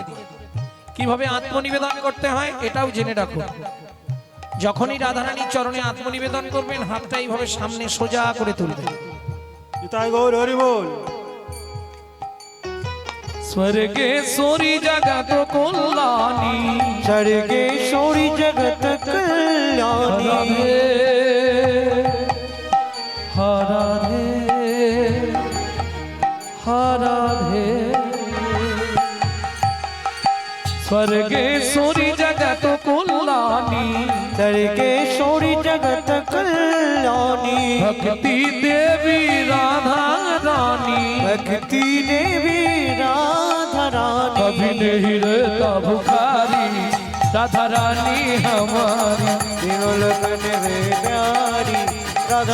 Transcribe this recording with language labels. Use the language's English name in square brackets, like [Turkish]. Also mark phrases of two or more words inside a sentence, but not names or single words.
[Bangla] কিভাবে আত্মনিবেদন করতে হয় এটাও জেনে রাখুন। যখনই রাধারানীর চরণে আত্মনিবেদন করবেন হাতটা এইভাবে সামনে সোজা করে তুলবেন। নিতাই গৌর হরি বল। [Hindi] स्वर्गेश्वरी जगत कल्याणी। स्वर्गेश्वरी जगत कल्याणी। हराधे हराधे स्वर्गेश्वरी जगत कल्याणी। स्वर्गेश्वरी जगत कल्याणी। भक्ति देवी राधा रानी। भक्ति देवी राधा रानी। कभी नहीं रहता भुखारी राधा रानी हमारी। तीनों लोक में प्यारी राधा